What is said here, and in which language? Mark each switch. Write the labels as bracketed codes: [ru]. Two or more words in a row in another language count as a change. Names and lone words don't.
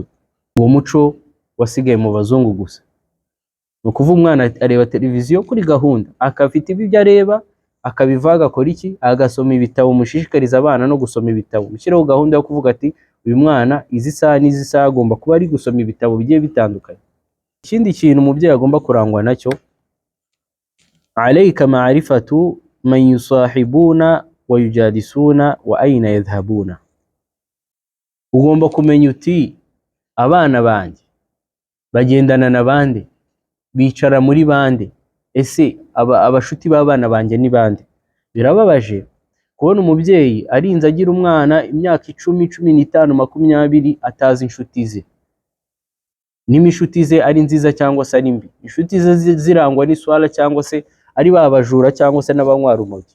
[rw] Uwo muco wasigaye mu bazungu gusa. Nukuva umwana areba televiziyo kuri gahunda, akafite ibyo areba, akabiva agakora iki? Agasoma ibitabo. Mushishikariza abana no gusoma ibitabo. Mushyiraho gahunda yo kuvuga ati uyu mwana izi saha n'izi saha agomba kuba ari gusoma ibitabo bigiye bitandukanye. Ikindi kintu umubyeyi agomba kurangwa nacyo, [ar] عليك معرفة من يصاحبون ويجالسون وأين يذهبون. [rw] ugomba kumenya uti abana banjye bagendana na bande, bicara muri bande, ese abashuti b'abana banjye ni bande. Birababaje kubona umubyeyi arinze agira umwana imyaka 10, 15, 20 atazi inshuti ze, niba inshuti ze ari nziza cyangwa se ari mbi, inshuti ze zirangwa n'iswala cyangwa se ari babajura cyangwa se n'abanywa rumogi.